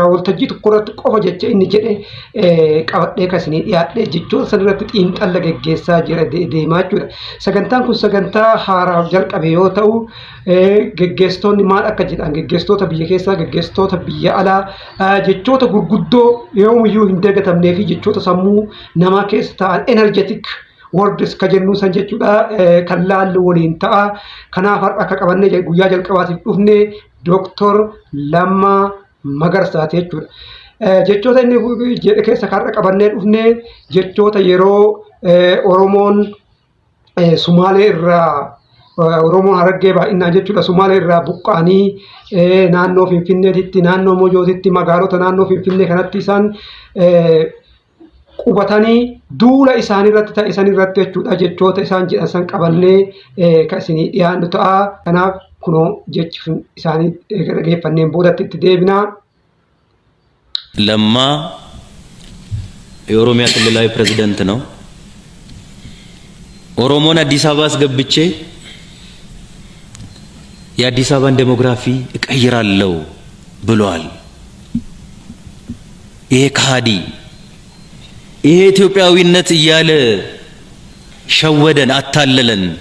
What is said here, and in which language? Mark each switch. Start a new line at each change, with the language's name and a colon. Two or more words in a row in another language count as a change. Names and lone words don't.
Oromo: Waltajjii tokko irratti qofa jecha inni jedhe qabadhee kan isinii dhiyaadhe jechoon san irratti xiinxalla geggeessaa jira deemaa jechuudha. Sagantaan kun sagantaa haaraaf jalqabe yoo ta'u geggeessitoonni maal akka jedhan geggeessitoota biyya keessaa geggeessitoota biyya alaa jechoota gurguddoo yoomiyyuu hin dagatamnee fi jechoota sammuu namaa keessa ta'an
English: energetic words
Oromo: ka jennu san jechuudha kan laallu waliin ta'a. Kanaaf har'a akka qabannee guyyaa jalqabaatiif dhufne Dr. Lammaa Magarsaati jechuudha. Jechoota inni jedhe keessa har'a qabannee dhufne jechoota yeroo Oromoon Sumaalee irraa Oromoon Harargee baay'inaan jechuudha Sumaalee irraa buqqa'anii naannoo Finfinneetitti naannoo Mojootitti magaalota naannoo Finfinnee kanatti isaan qubatanii duula isaanii irratti ta'e isaan irratti jechuudha jechoota isaan jedhan san qabannee kan isinii dhiyaannu ta'a. Kanaaf kunoo jechi isaanii dhageeffanneen boodatti itti deebinaa.
Amharic: ለማ የኦሮሚያ ክልላዊ ፕሬዝዳንት ነው። ኦሮሞን አዲስ አበባ አስገብቼ የአዲስ አበባን ዴሞግራፊ እቀይራለሁ ብሏል። ይሄ ከሃዲ ይሄ ኢትዮጵያዊነት እያለ ሸወደን፣ አታለለን።